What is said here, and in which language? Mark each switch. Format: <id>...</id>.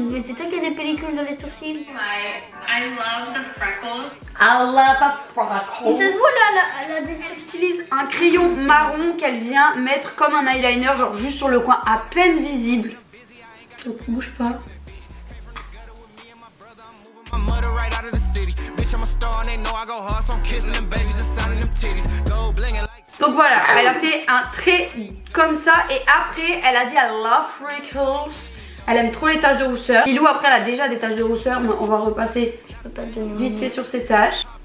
<fr>Mais c'est toi qui as des pellicules dans les sourcils.</fr> <en>I love the freckles. I love a</en> <fr>Mais ça se voit là, elle a des Elle utilise un crayon marron qu'elle vient mettre comme un eyeliner, genre juste sur le coin, à peine visible. Donc bouge pas.</fr> <en>My mother right out of the city. Bitch, I'm a star and they know I go hard, so I'm kissing them babies and signing them titties. Go blingin' like.</en> <fr>Donc voilà, elle a fait un trait comme ça et après elle a dit</fr> <en>I love freckles.</en> <fr>Elle aime trop les taches de rousseur. Lilou après elle a déjà des taches de rousseur, mais on va repasser Je peux pas te donner mon vite nom. fait sur ses taches.</fr>